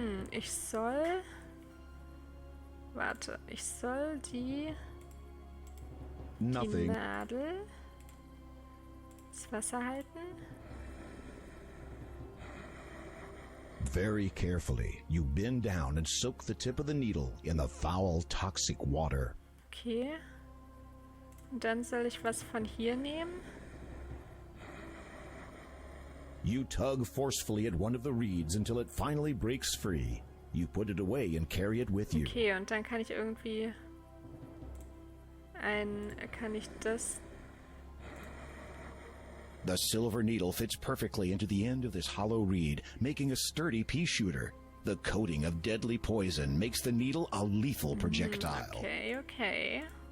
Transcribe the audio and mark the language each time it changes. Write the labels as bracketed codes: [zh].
[de] Ich soll... Warte, ich soll die Nadel ins Wasser halten. [en] Very carefully, you bend down and soak the tip of the needle in the foul, toxic water. [de] Okay. Und dann soll ich was von hier nehmen. [en] You tug forcefully at one of the reeds until it finally breaks free. You put it away and carry it with you. [de] Okay, und dann kann ich irgendwie kann ich das... [en] The silver needle fits perfectly into the end of this hollow reed, making a sturdy pea shooter. The coating of deadly poison makes the needle a lethal projectile. Okay.